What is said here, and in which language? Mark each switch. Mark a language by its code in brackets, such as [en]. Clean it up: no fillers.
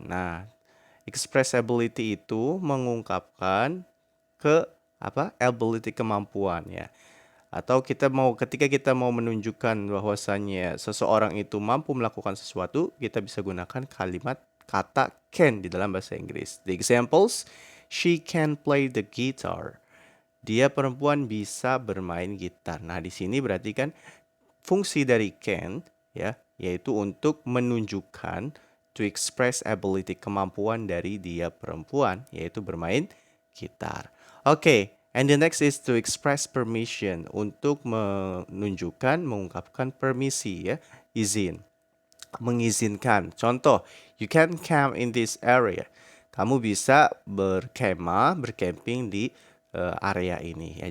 [id] Nah, [en] express ability [id] itu mengungkapkan ke apa? Ability kemampuan ya. Atau ketika kita mau menunjukkan bahwasannya seseorang itu mampu melakukan sesuatu, kita bisa gunakan kalimat kata can di dalam bahasa Inggris. [en] The examples, she can play the guitar. [id] Dia perempuan bisa bermain gitar. Nah, di sini berarti kan fungsi dari can ya, yaitu untuk menunjukkan [en] to express ability [id] kemampuan dari dia perempuan, yaitu bermain gitar. Oke, [en] and the next is to express permission, [id] untuk menunjukkan, mengungkapkan permisi ya, izin, mengizinkan. [en] Contoh, you can camp in this area. [id] Kamu bisa berkemah, bercamping di area ini ya.